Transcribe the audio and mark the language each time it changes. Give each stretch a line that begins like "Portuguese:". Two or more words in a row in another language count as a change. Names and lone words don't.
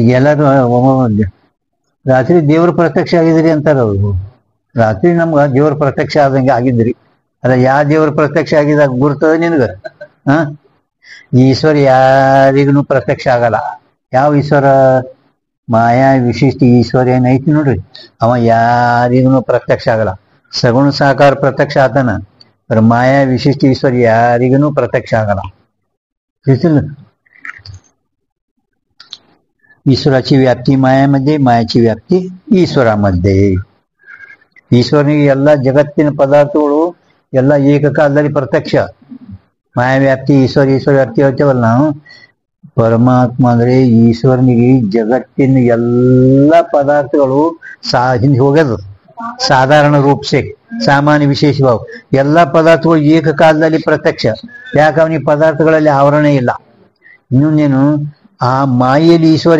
Kannada: ಎಲ್ಲರೂ ರಾತ್ರಿ ದೇವ್ರ ಪ್ರತ್ಯಕ್ಷ ಆಗಿದ್ರಿ ಅಂತಾರ ಅವ್ರು ರಾತ್ರಿ ನಮ್ಗ ದೇವ್ರ ಪ್ರತ್ಯಕ್ಷ ಆದಂಗೆ ಆಗಿದ್ರಿ ಅಲ್ಲ ಯಾವ ದೇವ್ರ ಪ್ರತ್ಯಕ್ಷ ಆಗಿದಾಗ ಗುರ್ತದ ನಿನ್ಗ ಈಶ್ವರ ಯಾರಿಗೂ ಪ್ರತ್ಯಕ್ಷ ಆಗಲ್ಲ ಯಾವ ಈಶ್ವರ ಮಾಯಾ ವಿಶಿಷ್ಟ ಈಶ್ವರ ಏನೈತಿ ನೋಡ್ರಿ ಅವ ಯಾರಿಗೂ ಪ್ರತ್ಯಕ್ಷ ಆಗಲ್ಲ ಸಗುಣ ಸಾಕಾರ ಪ್ರತ್ಯಕ್ಷ ಆತನ ಮಾಯಾ विशिष्ट ईश्वर ಯಾರಿಗೂ ಪ್ರತ್ಯಕ್ಷ ಆಗಲ್ಲ
Marathi: ईश्वराची व्याप्ती मायामध्ये मायाची व्याप्ती ईश्वरामध्ये
Kannada: ಈಶ್ವರನಿಗೆ ಎಲ್ಲ ಜಗತ್ತಿನ ಪದಾರ್ಥಗಳು ಎಲ್ಲ ಏಕಕಾಲದಲ್ಲಿ ಪ್ರತ್ಯಕ್ಷ ಮಾಯಾ ವ್ಯಾಪ್ತಿ ಈಶ್ವರ ವ್ಯಾಪ್ತಿ ಹೇಳ್ತೇವಲ್ಲ ನಾವು ಪರಮಾತ್ಮ ಅಂದ್ರೆ ಈಶ್ವರನಿಗೆ ಜಗತ್ತಿನ ಎಲ್ಲ ಪದಾರ್ಥಗಳು ಹಿಂದೆ ಹೋಗ್ಯದು ಸಾಧಾರಣ ರೂಪಸೆ ಸಾಮಾನ್ಯ ವಿಶೇಷ ಭಾವ ಎಲ್ಲ ಪದಾರ್ಥಗಳು ಏಕಕಾಲದಲ್ಲಿ ಪ್ರತ್ಯಕ್ಷ ಯಾಕೆ ಅವನಿಗೆ ಪದಾರ್ಥಗಳಲ್ಲಿ ಆವರಣ ಇಲ್ಲ ಇನ್ನೊಂದೇನು ಆ ಮಾಯೆಯಲ್ಲಿ